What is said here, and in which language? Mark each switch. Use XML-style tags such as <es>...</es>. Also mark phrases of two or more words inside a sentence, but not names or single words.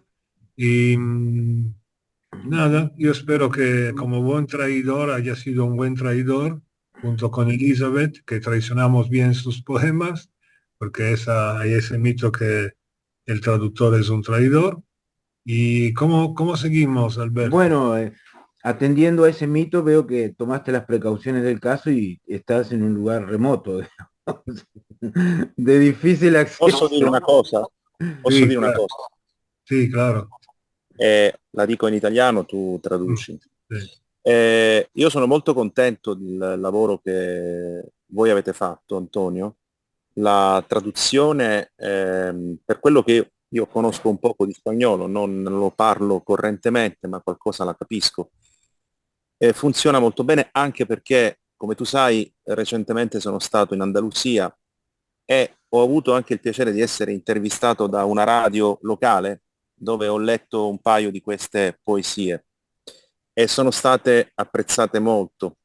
<es>Y nada, yo espero que como buen traidor haya sido un buen traidor, junto con Elizabeth, que traicionamos bien sus poemas, porque hay ese mito que el traductor es un traidor. ¿Y cómo seguimos, Alberto? Bueno, atendiendo a ese mito, veo que tomaste las precauciones del caso y estás en un lugar remoto, digamos, de difícil acceso.</es> <it>Posso dire una cosa? Posso Sì, dire una</it> <es>claro.</es> <it>cosa? Sì, claro. La dico in italiano, tu traduci. Sì. Io sono molto contento del lavoro che voi avete fatto, Antonio. La traduzione, per quello che io conosco un poco di spagnolo, non lo parlo correntemente, ma qualcosa la capisco, funziona molto bene anche perché, come tu sai, recentemente sono stato in Andalusia e ho avuto anche il piacere di essere intervistato da una radio locale dove ho letto un paio di queste poesie e sono state apprezzate molto.</it>